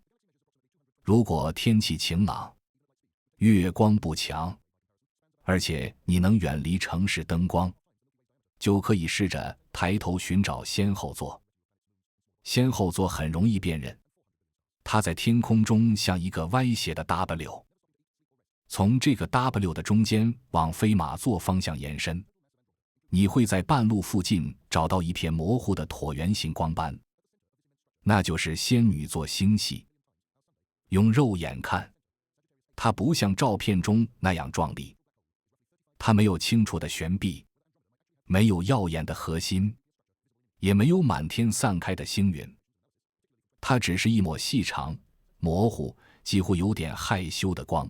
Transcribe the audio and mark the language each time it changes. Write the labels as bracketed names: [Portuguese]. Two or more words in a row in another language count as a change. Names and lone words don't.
[Chinese] 如果天氣晴朗，月光不強，而且你能遠離城市燈光，就可以試着抬頭尋找仙後座。仙後座很容易辨認，它在天空中像一個歪斜的 W， 從這個 W 的中間往飛馬座方向延伸，你會在半路附近找到一片模糊的橢圓形光斑，那就是仙女座星系。用肉眼看，它不像照片中那樣壯麗，它没有清楚的懸臂，沒有耀眼的核心，也沒有滿天散開的星雲，它只是一抹細長、模糊、幾乎有點害羞的光。